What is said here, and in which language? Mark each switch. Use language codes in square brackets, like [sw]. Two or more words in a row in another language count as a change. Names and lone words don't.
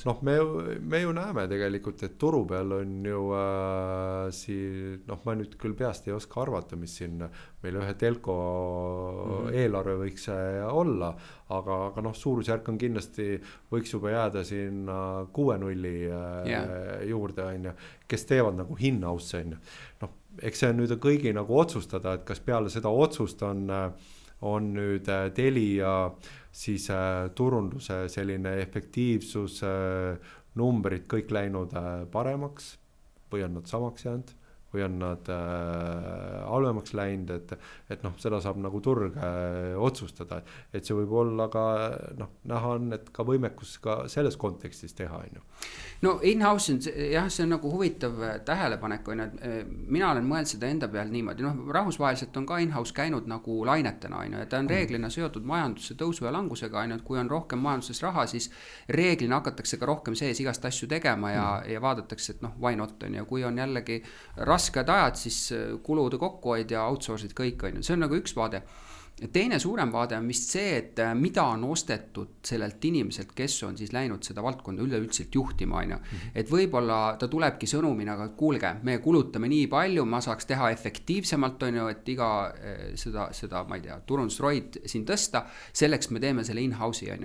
[et] Noh, me ju näeme tegelikult, et turu peal on ju siin, noh, ma nüüd küll peast ei oska arvata, mis siin meil ühe telko eelarve võiks olla, aga noh, suurusjärk on kindlasti, võiks juba jääda siin 6-0 juurde, on ju, kes teevad nagu in-house, on ju. Noh, eks see on nüüd kõigi nagu otsustada, et kas peale seda otsust on nüüd Telia siis turunduse selline efektiivsus, numbrid kõik läinud paremaks või on nad samaks jäänud või on nad halvemaks läinud, et noh, seda saab nagu turg otsustada, et see võib olla ka noh, näha on, et ka võimekus ka selles kontekstis teha, on ju. No in-house on, jah, see on nagu huvitav tähelepanek, on, et mina olen mõelnud seda enda peal niimoodi, noh, rahvusvaheliselt on ka in-house käinud nagu lainetena, on ju, et ta on reeglina seotud majanduse tõusu ja langusega, on ju, et kui on rohkem majanduses raha, siis reeglina hakatakse ka rohkem sees igast asju tegema ja vaadatakse, et noh, [en] why not, [et] on ju, kui on jällegi rasked ajad, siis kulude kokkuhoid ja outsource'id kõik, on ju, see on nagu üks vaade. Teine suurem vaade on vist see, et mida on ostetud sellelt inimeselt, kes on siis läinud seda valdkonda üleüldiselt juhtima, on ju. Et võib-olla ta tulebki sõnumina, aga kuulge, me kulutame nii palju, ma saaks teha efektiivsemalt, on ju, et iga seda ma ei tea, turundusroid siin tõsta, selleks me teeme selle in-house'i, on ju.